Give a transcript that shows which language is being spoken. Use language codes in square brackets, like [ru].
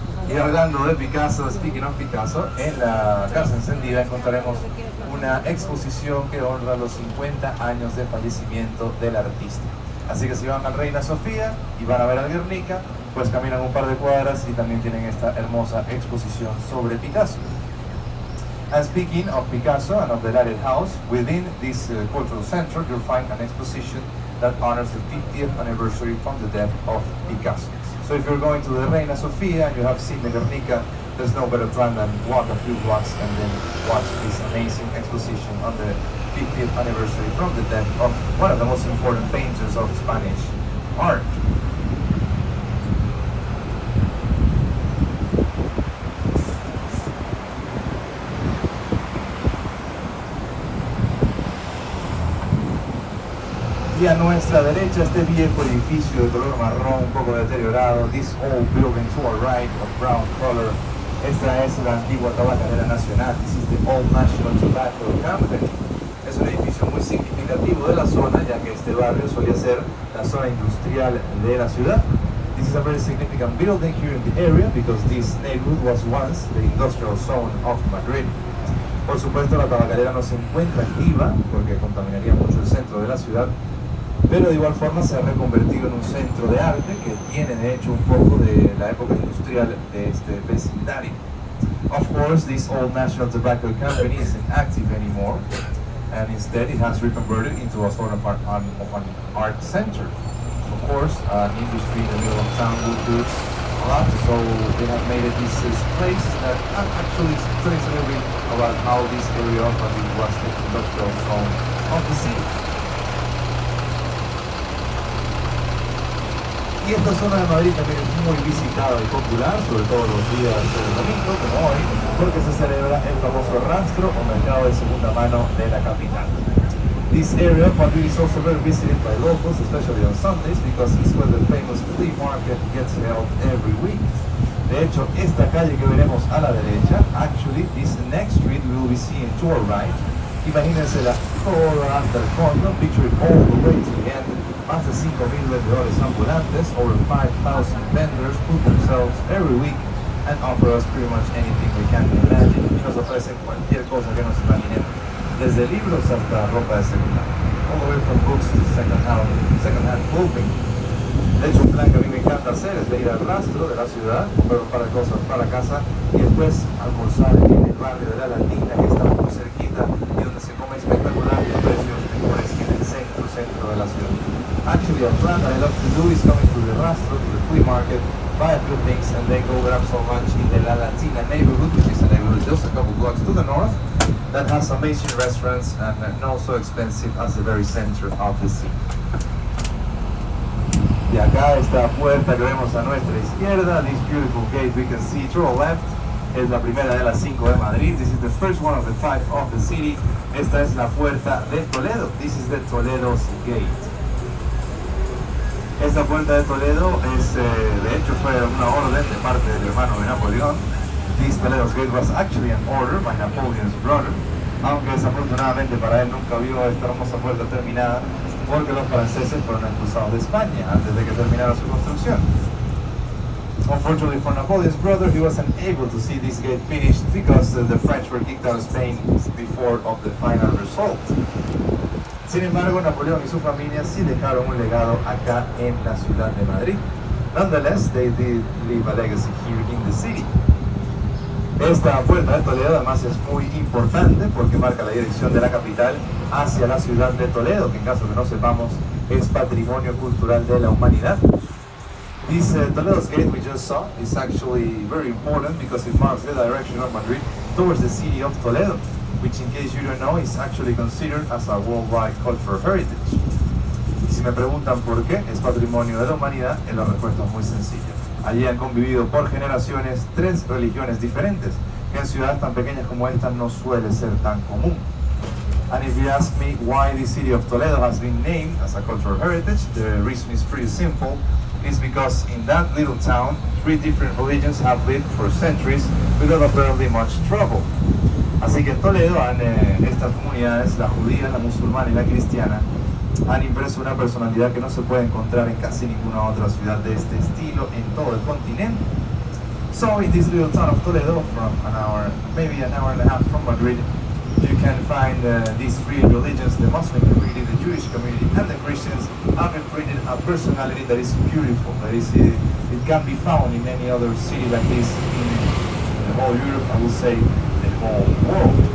[es] Y hablando de Picasso, [en] speaking of Picasso, [es] en la casa encendida encontraremos una exposición que honra los 50 años de fallecimiento del artista. Así que si van a Reina Sofía y van a ver al Guernica, pues caminan un par de cuadras y también tienen esta hermosa exposición sobre Picasso. [en] And speaking of Picasso and of the lighted house, within this cultural center you'll find an exposition that honors the 50th anniversary from the death of Picasso. So if you're going to the Reina Sofía and you have seen the Guernica, there's no better time than walk a few blocks and then watch this amazing exposition on the 50th anniversary from the death of one of the most important painters of Spanish art. [es] Y a nuestra derecha este viejo edificio de color marrón, un poco deteriorado. [en] This old building to our right of brown color. [es] Esta es la antigua tabacalera nacional. [en] This is the Old National Tobacco Company. [es] Es un edificio muy significativo de la zona, ya que este barrio solía ser la zona industrial de la ciudad. [en] This is a very significant building here in the area because this neighborhood was once the industrial zone of Madrid. [es] Por supuesto, la tabacalera no se encuentra activa porque contaminaría mucho el centro de la ciudad, pero de igual forma se ha reconvertido en un centro de arte que tiene de hecho un poco de la época industrial de este vecindario. [en] Of course, this Old National Tobacco Company isn't active anymore, and instead it has reconverted into a sort of an art center. Of course, an industry in the middle of town would do a lot, so they have made it this place that actually telling a little bit about how this area of Madrid was the industrial zone of the city. [es] Y esta zona de Madrid también es muy visitada y popular, sobre todo los días del domingo, como hoy, porque se celebra el famoso rastro o mercado de segunda mano de la capital. [en] This area of Madrid is also very visited by locals, especially on Sundays, because it's where the famous flea market gets held every week. [es] De hecho, esta calle que veremos a la derecha, [en] actually, this next street we will be seeing to our right. [es] Imagínense la toda hasta el fondo, [en] picture it all the way to the end. [es] Más de 5,000 vendedores ambulantes, [en] over 5,000 vendors put themselves every week and offer us pretty much anything we can imagine. [es] Y nos ofrecen cualquier cosa que nos imaginemos, desde libros hasta ropa de segunda, [en] all the way from books to second-hand clothing. [es] De hecho, un plan que a mí me encanta hacer es de ir al rastro de la ciudad, comprar un par de cosas para casa y después almorzar en el barrio de la Latina, que está muy cerquita y donde se come espectacular y a precios mejores que en el centro de la ciudad. [en] Actually, a plan that I love to do is coming to the rastro, to the flea market, buy a few things and then go grab some lunch in the La Latina neighborhood, which is a neighborhood just a couple blocks to the north that has amazing restaurants and not so expensive as the very center of the city. [es] Y acá esta puerta que vemos a nuestra izquierda, [en] this beautiful gate we can see to our left, [es] es la primera de las 5 de Madrid. [en] This is the first one of the 5 of the city. [es] Esta es la puerta de Toledo. [en] This is the Toledo's gate. [es] Esta puerta de Toledo de hecho fue una orden de parte del hermano de Napoleón. [en] This Toledo's gate was actually an order by Napoleon's brother, [es] aunque desafortunadamente para él nunca vio esta hermosa puerta terminada porque los franceses fueron expulsados de España antes de que terminara su construcción. [en] Unfortunately for Napoleon's brother, he wasn't able to see this gate finished because the French were kicked out of Spain before of the final result. [es] Sin embargo, Napoleón y su familia sí dejaron un legado acá en la ciudad de Madrid. [en] Nonetheless, they did leave a legacy here in the city. [es] Esta puerta de Toledo además es muy importante porque marca la dirección de la capital hacia la ciudad de Toledo, que en caso que no sepamos es patrimonio cultural de la humanidad. [en] This Toledo's gate we just saw is actually very important because it marks the direction of Madrid towards the city of Toledo, which in case you don't know is actually considered as a worldwide cultural heritage. [es] Y si me preguntan por qué es patrimonio de la humanidad, la respuesta es muy sencilla. Allí han convivido por generaciones 3 religiones diferentes, que en ciudades tan pequeñas como esta no suele ser tan común. [en] And if you ask me why the city of Toledo has been named as a cultural heritage, the reason is pretty simple. It's because in that little town, 3 different religions have lived for centuries without apparently much trouble. Así que en Toledo, estas comunidades, la judía, la musulmana y la cristiana, han impreso una personalidad que no se puede encontrar en casi ninguna otra ciudad de este estilo en todo el continente. So in this little town of Toledo, from maybe an hour and a half from Madrid, you can find these 3 religions, the Muslim community, the Jewish community, and the Christians have created a personality that is beautiful. That is, it can be found in any other city like this in the whole Europe, I will say the whole world.